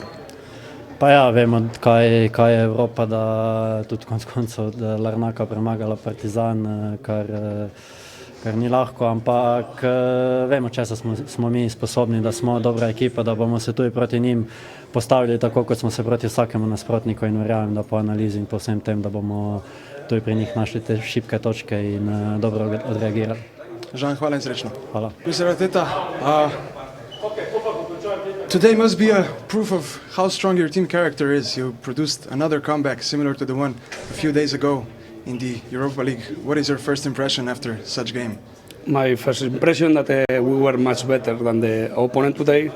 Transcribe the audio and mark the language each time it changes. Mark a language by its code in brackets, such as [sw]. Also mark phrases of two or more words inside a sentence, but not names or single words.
[sl] Pa ja, vemo, kaj je Evropa, da tudi konec koncev Larnaka premagala Partizan, kar ni lahko, ampak vemo, česa smo mi sposobni, da smo dobra ekipa, da bomo se tudi proti njim postavili tako, kot smo se proti vsakemu nasprotniku in verjamem, da po analizi in po vsem tem, da bomo tudi pri njih našli te šibke točke in dobro odreagirali. Žan, hvala in srečno. Hvala. [en] Mr. Arteta, today must be a proof of how strong your team character is. You produced another comeback similar to the one a few days ago in the Europa League. What is your first impression after such game? My first impression that we were much better than the opponent today.